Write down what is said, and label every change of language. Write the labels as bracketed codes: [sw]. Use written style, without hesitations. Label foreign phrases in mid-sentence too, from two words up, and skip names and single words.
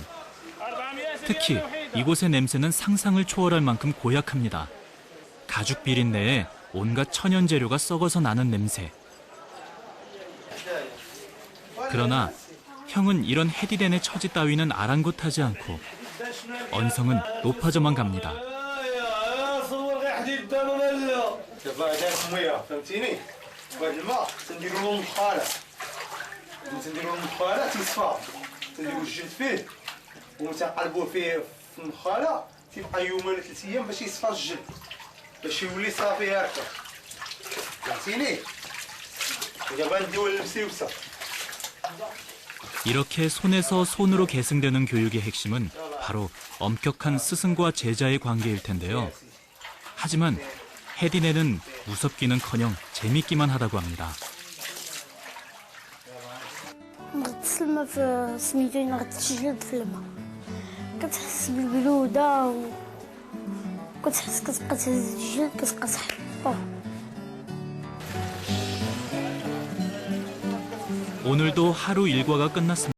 [ko] 특히 이곳의 냄새는 상상을 초월할 만큼 고약합니다. 가죽 비린내에 온갖 천연 재료가 썩어서 나는 냄새. 그러나 형은 이런 해디덴의 처지 따위는 아랑곳하지 않고 언성은 높아져만 갑니다. [ar] نديروا المخالة تيصفى تنديروا الجلد فيه وتنقلبوه فيه في المخالة تيبقى يومين ولا 3 أيام باش يصفى الجلد باش يولي صافي هكا فهمتيني ودابا نديو للمسيوسة. [ko] 이렇게 손에서 손으로 계승되는 교육의 핵심은 바로 엄격한 스승과 제자의 관계일 텐데요. 하지만 해디네는 무섭기는커녕 재밌기만 하다고 합니다. [ar] نغطس الماء في سميتو نغطس الجلد في الماء كتحس بالبرودة وكتحس كتبقى تهز الجلد كتبقى صحي. [ko] 오늘도 하루 일과가 끝났습니다.